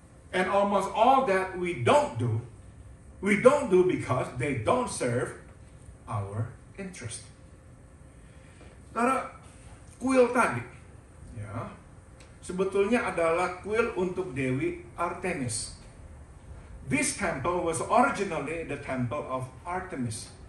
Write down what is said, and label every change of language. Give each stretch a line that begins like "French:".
English: And almost all that we don't do because they don't serve our interest.
Indonesian: Karena kuil tadi, ya, sebetulnya adalah kuil untuk Dewi Artemis.
English: This temple was originally the temple of Artemis.